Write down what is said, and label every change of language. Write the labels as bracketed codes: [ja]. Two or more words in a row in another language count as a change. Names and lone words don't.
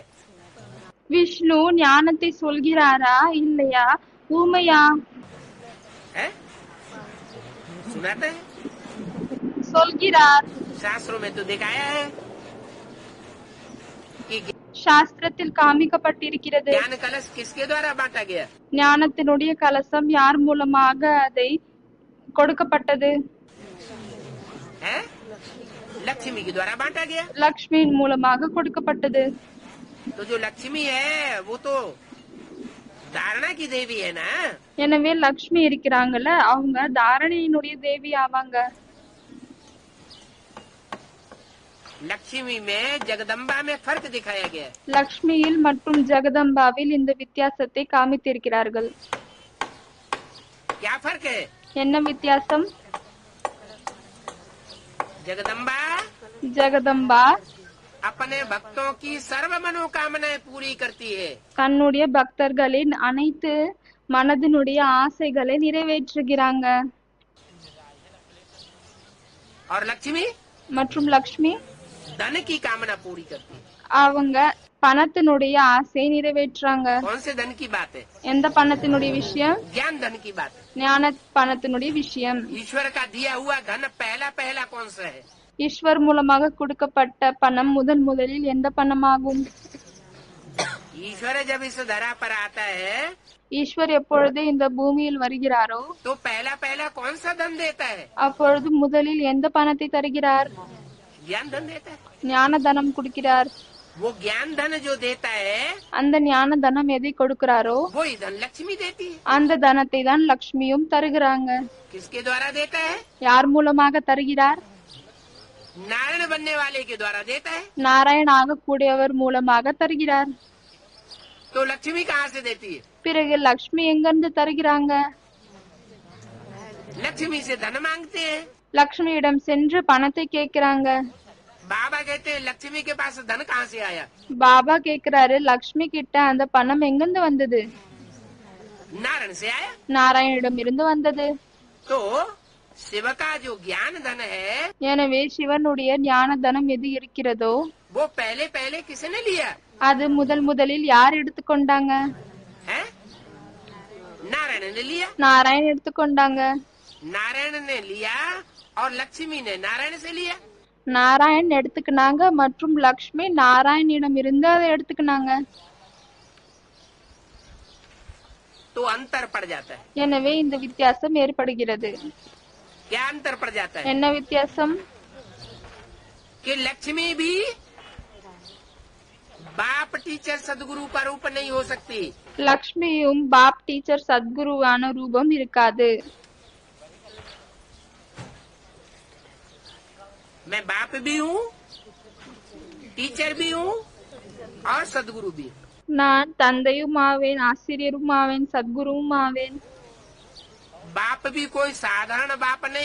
[ta] விஷ்ணு ஞானத்தை சொல்கிறாரா இல்லையா? ஊமையா? [hi] है? सुनाता है। [ta] சொல்கிறார். [hi] शास्त्रों में तो दिखाया है कि [ta] சாஸ்திரத்தில் காமிக்கப்பட்டிருக்கிறது. [hi] ज्ञान कलश किसके द्वारा बांटा गया? [ta] ஞானத்தினுடைய கலசம் யார் மூலமாக அதை கொடுக்கப்பட்டது? [hi] है? लक्ष्मी के द्वारा बांटा गया। [ta] லக்ஷ்மியின் மூலமாக கொடுக்கப்பட்டது. [hi] तो जो लक्ष्मी है वो तो धारणा की देवी है ना। [ta] எனவே லக்ஷ்மி இருக்கிறாங்கல்ல, அவங்க தாரணையினுடைய தேவி ஆவாங்க. [hi] लक्ष्मी में जगदम्बा में फर्क दिखाया गया है। [ta] லக்ஷ்மியில் மற்றும் ஜெகதம்பாவில் இந்த வித்தியாசத்தை காமித்திருக்கிறார்கள். [hi] क्या फर्क है? [ta] என்ன வித்தியாசம்? [hi] जगदम्बा [ta] ஜெகதம்பா [hi] अपने भक्तों की सर्व मनोकामनाएं पूरी करती है। [ta] தன்னுடைய பக்தர்களின் அனைத்து மனதினுடைய ஆசைகளை நிறைவேற்றுகிறாங்க. [hi] और लक्ष्मी [ta] மற்றும் லக்ஷ்மி [hi] धन की कामना पूरी करती है। [ta] அவங்க பணத்தினுடைய ஆசை நிறைவேற்றாங்க. [hi] कौन से धन की बात है? [ta] எந்த பணத்தினுடைய விஷயம்? [hi] ज्ञान धन की बात है। [ta] ஞான பணத்தினுடைய விஷயம். [hi] ईश्वर का दिया हुआ धन पहला पहला कौन सा है? [ta] ஈஸ்வர் மூலமாக கொடுக்கப்பட்ட பணம் முதலில் எந்த பணமாகும்? [hi] ईश्वर जब इस धरा पर आता है [ta] ஈஸ்வர் எப்பொழுது இந்த பூமியில் வருகிறாரோ [hi] तो पहला पहला कौन सा धन देता है? [ta] அப்பொழுது முதலில் எந்த பணத்தை தருகிறார்? [hi] ज्ञान धन देता है। [ta] ஞான தனம் கொடுக்கிறார். [hi] वो ज्ञान धन जो देता है [ta] அந்த ஞான தனம் எதை கொடுக்கிறாரோ [hi] वो ही धन लक्ष्मी देती है। [ta] அந்த தனத்தை தான் லக்ஷ்மியும் தருகிறாங்க. [hi] किसके द्वारा देता है? [ta] யார் மூலமாக தருகிறார்? [hi] नारायण बनने वाले के द्वारा देता है। [ta] நாராயண ஆகக்கூடியவர் மூலமாக தருகிறார். [hi] तो लक्ष्मी कहाँ से देती है? [ta] பிறகு லக்ஷ்மி எங்கிருந்து தருகிறாங்க? [hi] लक्ष्मी से धन मांगते हैं। [ta] லக்ஷ்மியிடம் சென்று பணத்தை கேக்குறாங்க. [hi] बाबा कहते हैं लक्ष्मी के पास धन कहाँ से आया? [ta] பாபா கேக்குறாரு, லக்ஷ்மி கிட்ட அந்த பணம் எங்கிருந்து வந்தது? [hi] नारायण से आया। [ta] நாராயணிடம் இருந்து வந்தது. [hi] तो शिव का जो ज्ञान धन है [ta] எனவே சிவனுடைய ஞான தனம் எது இருக்கிறதோ [hi] वो पहले पहले किसने लिया [ta] அது முதலில் யார் எடுத்துக்கொண்டாங்க? [hi] है? नारायण ने लिया। [ta] நாராயண் எடுத்துக்கொண்டாங்க. [hi] नारायण ने लिया और लक्ष्मी ने नारायण से लिया। [ta] நாராயண் எடுத்துக்கினாங்க மற்றும் லக்ஷ்மி நாராயணிடம் இருந்து அதை எடுத்துக்கினாங்க. [hi] तो अंतर पड़ जाता है। [ta] எனவே இந்த வித்தியாசம் ஏற்படுகிறது. [hi] क्या अंतर पड़ जाता है? [ta] என்ன வித்தியாசம்? [hi] कि लक्ष्मी भी बाप टीचर सदगुरु का रूप नहीं हो सकती। [ta] லக்ஷ்மியும் பாப் டீச்சர் சத்குருவான ரூபம் இருக்காது. [hi] मैं बाप भी हूँ, टीचर भी हूँ और सदगुरु भी हूँ। [ta] நான் தந்தையும் ஆவேன், ஆசிரியரும் ஆவேன், சத்குருவும் ஆவேன். [hi] बाप भी कोई साधारण बाप नहीं,